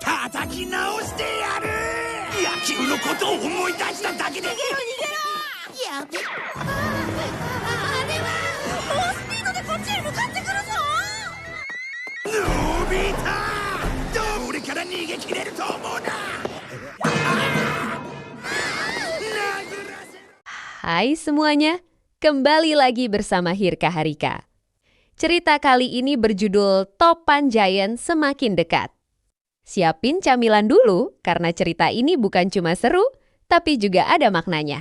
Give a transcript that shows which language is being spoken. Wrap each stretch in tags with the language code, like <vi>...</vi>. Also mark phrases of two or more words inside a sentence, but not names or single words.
<ja>叩き直してやる。野球のことを思い出しただけで。逃げろ逃げろ。やべ。あれは猛スピードでこっちへ向かってくるぞ。のび太、どう俺から逃げ切れると思うな。</ja> <id>Hai semuanya, kembali lagi bersama Hirka Harika. Cerita kali ini berjudul Topan Giant Semakin Dekat. Siapin camilan dulu karena cerita ini bukan cuma seru, tapi juga ada maknanya.</id>